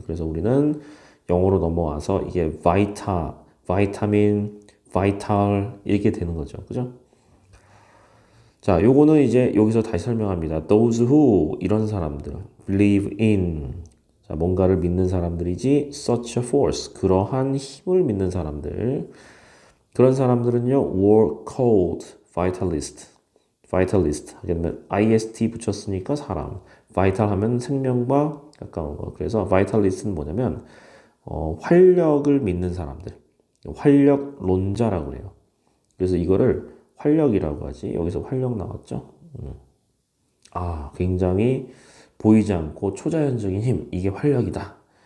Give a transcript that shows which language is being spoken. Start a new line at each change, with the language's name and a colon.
Korean: 그래서 우리는 영어로 넘어와서 이게 바이타민, vital 이렇게 되는 거죠. 그죠? 자, 요거는 이제 여기서 다시 설명합니다.
English: Those who,
Korean: 이런 사람들,
English: believe in,
Korean: 자, 뭔가를 믿는 사람들이지,
English: such a force,
Korean: 그러한 힘을 믿는 사람들. 그런 사람들은요,
English: were called vitalist.
Korean: 하게 되면 ist 붙였으니까 사람. vital 하면 생명과 가까운 거. 그래서 vitalist는 뭐냐면, 활력을 믿는 사람들. 활력론자라고 해요. 그래서 이거를 활력이라고 하지. 여기서 활력 나왔죠? 굉장히 보이지 않고 초자연적인 힘. 이게 활력이다.